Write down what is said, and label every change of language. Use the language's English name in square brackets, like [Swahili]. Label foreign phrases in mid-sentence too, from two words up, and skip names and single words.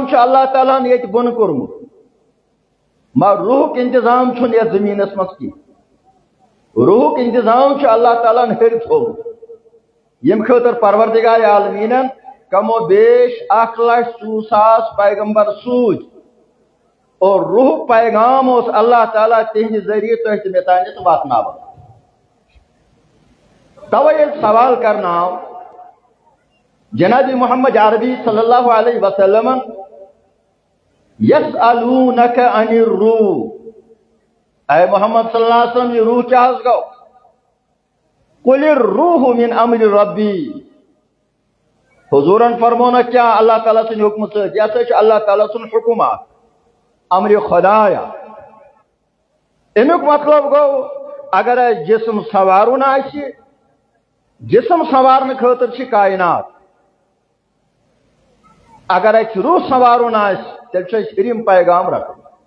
[Kashmiri] چھُ اللہ تعالیٰ ہن ییٚتہِ بۄنہٕ کوٚرمُت مگر روحُک انتظام چھُنہٕ یتھ زٔمیٖنس منٛز کینٛہہ روحُک انتظام چھُ اللہ تعالیٰ ہن ہیٚرِ تھوٚومُت ییٚمہِ خٲطرٕ پروردگار عالمیٖنن کمو بیش 1,04,000 پیغمبر سوٗزۍ اور روحُک پیغام اوس اللہ تعالیٰ تِہنٛدِ ذٔریعہٕ تۄہہِ تہٕ مےٚ تانٮ۪تھ واتناوان توے ییٚلہِ سوال کرنہٕ آو جناب محمد عربی صلی اللہ علیہ وسلم [Arabic] یسألونک عن الروح [Kashmiri] اے محمد صلی اللہ علیہ وسلم [Urdu] یہ روح کیا [Kashmiri] حظ گو [Arabic] قل الروح من امر ربی [Kashmiri] حضورن فرمونا کیا اللہ تعالیٰ سٕنٛدِ حکمہٕ سۭتۍ یہِ ہسا چھُ اللہ تعالیٰ سُنٛد حکم اکھ امر خدایا امیُک مطلب گوٚو اگر اَسہِ جسم سنوارُن آسہِ جسم سنوارنہٕ خٲطرٕ چھِ کائنات اگر اَسہِ روح سنوارُن آسہِ تیٚلہِ چھُ اَسہِ ہیٚرِم پیغام رٹُن